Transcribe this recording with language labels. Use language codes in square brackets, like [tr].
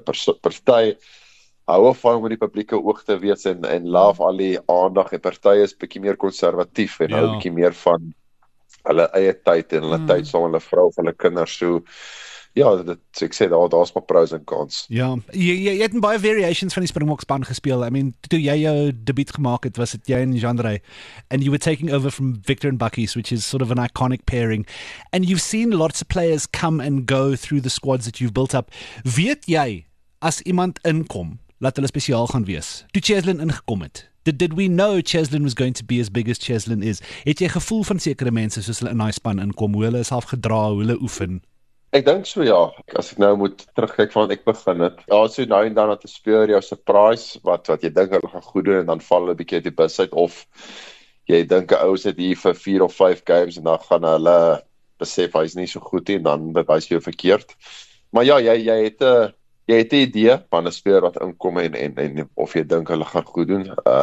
[af] Party hou van om in die publieke oog te wees en love al die aandag en party is bietjie meer konservatief en hou bietjie meer van hulle eie tyd en hulle tyd saam met hulle vrou of hulle kinders. So ja, ek sê daar's maar pros en cons. Ja, jy het baie variations van die Springbok span gespeel. [en] I mean, [af] toe jy jou debuut gemaak het, was dit jy en [en] Jean-Ray, and you were taking over from Victor and Buckies, which is sort of an iconic pairing. And you've seen lots of players come and go through the squads that you've built up. [af] Weet jy, as iemand inkom, laat hulle spesiaal gaan wees? Toe Cheslin ingekom het, [en] did we know Cheslin was going to be as big as Cheslin is? [af] Het jy gevoel van sekere mense soos hulle in daai span inkom, hoe hulle self gedra, hoe hulle oefen? Ek dink so, ja. As ek nou moet terugkyk van ek begin het. Ja, so nou en dan dat 'n speler jou surprise wat jy dink hulle gaan goed doen en dan val hulle 'n bietjie uit die bus uit, of jy dink 'n ou sit hier vir 4 of 5 games en dan gaan hulle besef hy's nie so goed nie en dan bewys jy verkeerd. Maar ja, jy het 'n idee van 'n speler wat inkom en of jy dink hulle gaan goed doen.